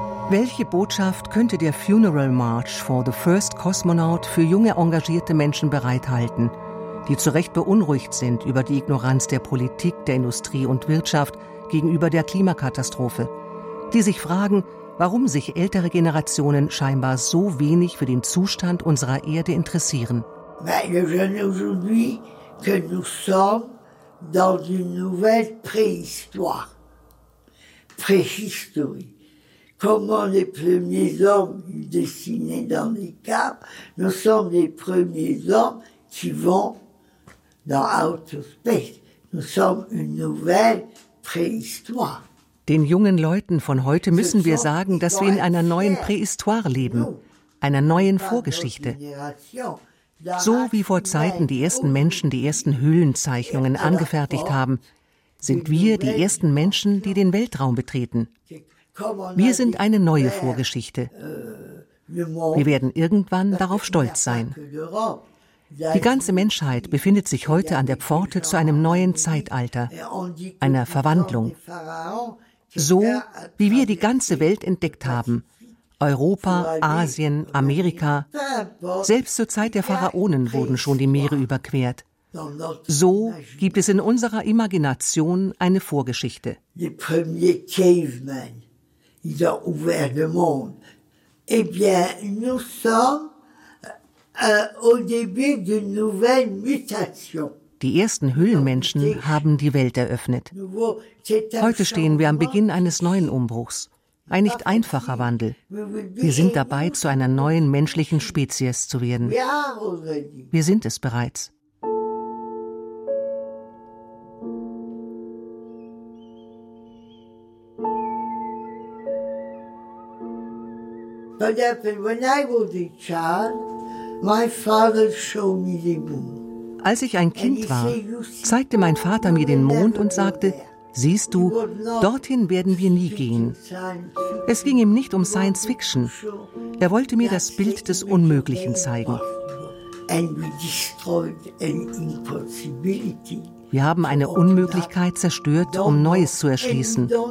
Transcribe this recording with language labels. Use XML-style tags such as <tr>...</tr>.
<de>Welche Botschaft könnte der Funeral March for the First Cosmonaut für junge engagierte Menschen bereithalten, die zu Recht beunruhigt sind über die Ignoranz der Politik, der Industrie und Wirtschaft gegenüber der Klimakatastrophe, die sich fragen, warum sich ältere Generationen scheinbar so wenig für den Zustand unserer Erde interessieren? Meine Generation</de> <fr>que nous sommes dans une nouvelle préhistoire. Préhistoire. Comment les premiers hommes dessinés dans les cartes, nous sommes les premiers hommes qui vont dans</fr> <en>outer space.</en> <fr>Nous sommes une nouvelle préhistoire.</fr> <de>Den jungen Leuten von heute müssen wir sagen, dass wir in einer neuen Prähistoire leben, einer neuen Vorgeschichte. So wie vor Zeiten die ersten Menschen die ersten Höhlenzeichnungen angefertigt haben, sind wir die ersten Menschen, die den Weltraum betreten. Wir sind eine neue Vorgeschichte. Wir werden irgendwann darauf stolz sein. Die ganze Menschheit befindet sich heute an der Pforte zu einem neuen Zeitalter, einer Verwandlung. So, wie wir die ganze Welt entdeckt haben. Europa, Asien, Amerika. Selbst zur Zeit der Pharaonen wurden schon die Meere überquert. So gibt es in unserer Imagination eine Vorgeschichte.</de> <fr>Die premier</fr> <en>cavemen,</en> <fr>ils ont ouvert le monde. Eh bien, nous sommes au début d'une nouvelle mutation.</fr> <de>Die ersten Höhlenmenschen haben die Welt eröffnet. Heute stehen wir am Beginn eines neuen Umbruchs, ein nicht einfacher Wandel. Wir sind dabei, zu einer neuen menschlichen Spezies zu werden. Wir sind es bereits.</de> <en>But when I was a child, my father showed me the moon.</en> <de>Als ich ein Kind war, zeigte mein Vater mir den Mond und sagte, siehst du, dorthin werden wir nie gehen. Es ging ihm nicht um Science Fiction. Er wollte mir das Bild des Unmöglichen zeigen. Wir haben eine Unmöglichkeit zerstört, um Neues zu erschließen.</de>